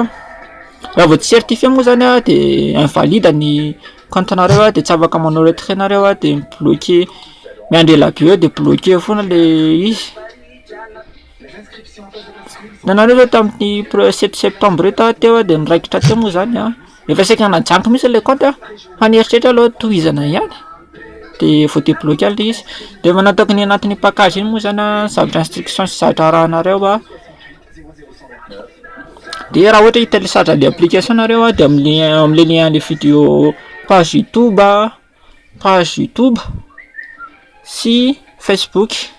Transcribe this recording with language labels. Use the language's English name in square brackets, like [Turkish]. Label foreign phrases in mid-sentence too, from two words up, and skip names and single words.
[Malagasy] Raha vao tsy certifié moa zany de invalide ny compte-nareo de tsy afaka manao retrait nareo de bloqué, miandry elabe eo de bloqué foana le izy. Nanareo zao tamin'ny 7 septembre teo de niraikitra teo moa zany efa saika najanky mihitsy le compte fa nieritreritra aloha tohizana ihany de [French] faut débloquer [Malagasy] le izy. De manataka ny anatin'ny pakage iny moa zany zavatra instruction sy zavatra rahanareo de raha ohatra [French] télécharge le application [Malagasy] nareo de am'le lien le vidéo page YouTube sy Facebook.